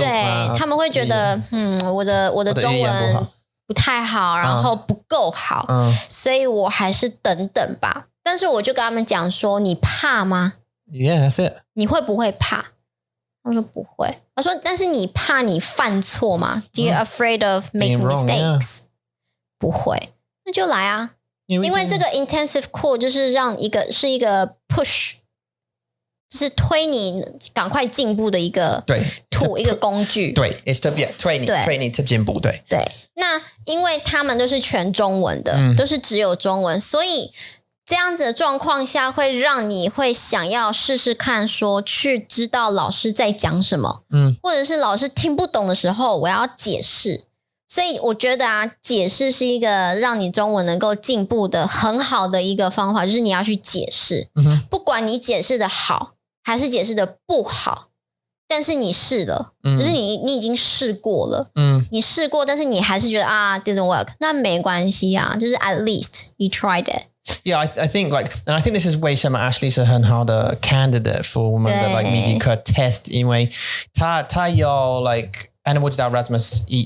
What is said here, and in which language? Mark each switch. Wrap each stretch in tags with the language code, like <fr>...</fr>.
<zh>对，他们会觉得我的中文不太好，然后不够好，所以我还是等等吧。但是我就跟他们讲说，你怕吗？</zh> <en>Yeah, that's it.</en> <zh>你会不会怕？他说不会。他说，但是你怕你犯错吗？</zh> <en>Do you afraid of making mistakes? Yeah.</en> <zh>不会，那就来啊。因为这个 intensive course 就是是一个 push， 就是推你赶快进步的一个一个工具。对 ，</zh> <en>it's to</en> <zh>推你to 进步。对。那因为他们都是全中文的，都是只有中文，所以这样子的状况下，会让你会想要试试看说去知道老师在讲什么，或者是老师听不懂的时候，我要解释。所以我觉得解释是一个让你中文能够进步的很好的一个方法，就是你要去解释，不管你解释的好还是解释的不好，但是你试了，就是你已经试过了，你试过，但是你还是觉得</zh> <en>didn't work，</en> <zh>那没关系啊，就是</zh> <en>at least you tried it。 Yeah, I think and I think this is</en> <zh>为什么</zh> <en>Ashley</en> <zh>是很好的</zh> <en>candidate for</en> <zh>我们的密集课</zh> <en>test，</en> <zh>因为他有</zh> <en>and</en> <zh>我知道</zh> <en>Rasmus</en>